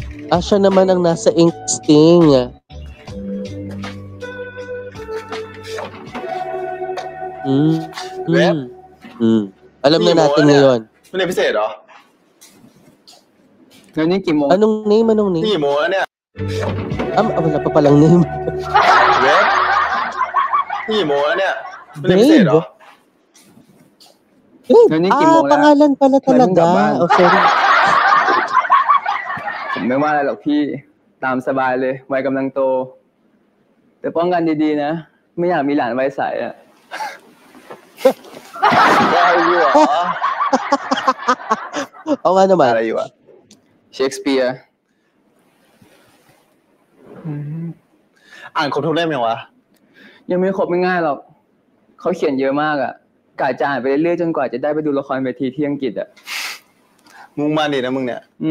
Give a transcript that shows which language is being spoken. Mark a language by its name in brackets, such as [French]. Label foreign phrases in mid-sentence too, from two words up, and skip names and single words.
[Filipino] Siya naman ang nasa ink sting. Alam na natin ngayon. [Thai] ไม่เรียนพิเศษเหรอ แล้วนี่กี่โมง [Filipino] Anong name? [Thai] นี่กี่โมงแล้วเนี่ย [Filipino] Wala pa palang name. [Thai] เว็บนี่กี่โมงแล้วเนี่ยไม่เรียนพิเศษเหรอ [Filipino] Pangalan pala talaga. [English] Oh, sorry. [Thai] ผมไม่ว่าอะไรหรอกพี่ตามสบายเลยวัยกำลังโตแต่ป้องกันดีๆนะไม่อยากมีหลานวัยใสอ่ะ ว่าอยู่เหรอ [Filipino] Oo nga naman. [Thai] อะไรอยู่อะ เชคสเปียร์ อ่านครบทุกเล่มยังวะ ยังไม่ครบไม่ง่ายหรอกเขาเขียนเยอะมากอ่ะกะจะอ่านไปเรื่อยๆจนกว่าจะได้ไปดูละครเวทีที่อังกฤษอ่ะ มุ่งมั่นดีนะมึงเนี่ย